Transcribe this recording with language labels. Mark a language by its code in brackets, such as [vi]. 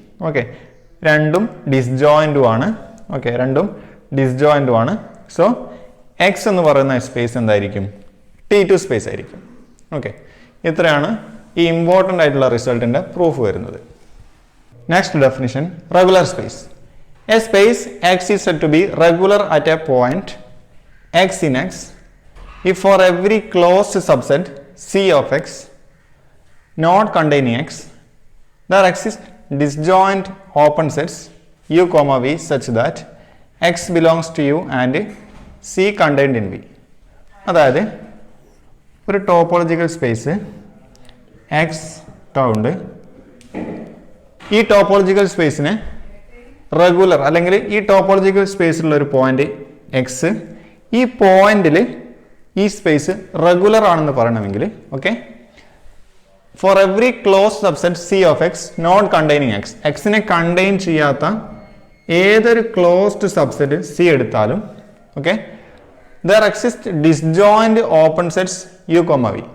[ml] Okay, രണ്ടും ഡിസ്ജോയിൻറ്റും ആണ്. Okay, രണ്ടും ഡിസ്ജോയിൻറ്റും ആണ്. സോ എക്സ് എന്ന് പറയുന്ന സ്പേസ് എന്തായിരിക്കും? T2 സ്പേസ് ആയിരിക്കും. ഓക്കെ, ഇത്രയാണ് ഈ ഇമ്പോർട്ടൻ്റ് ആയിട്ടുള്ള റിസൾട്ടിൻ്റെ പ്രൂഫ് വരുന്നത്. [en] Next definition, regular space. A space X is said to be regular at a point X in X if for every closed subset C of x not containing x there exist disjoint open sets U comma V such that x belongs to U and C contained in V. [ml] അതായത് ഒരു topological space X ഉണ്ട്. ഈ topological സ്പേസിനെ regular അല്ലെങ്കിൽ ഈ topological സ്പേസിലുള്ള ഒരു point X, ഈ പോയിന്റിൽ ഈ സ്പേസ് റെഗുലർ ആണെന്ന് പറയണമെങ്കിൽ okay, [en] for every closed subset C of X not containing X, [ml] എക്സിനെ contain ചെയ്യാത്ത ഏതൊരു ക്ലോസ്ഡ് സബ്സെറ്റ് സി എടുത്താലും okay, [en] There exist disjoint open sets U comma V.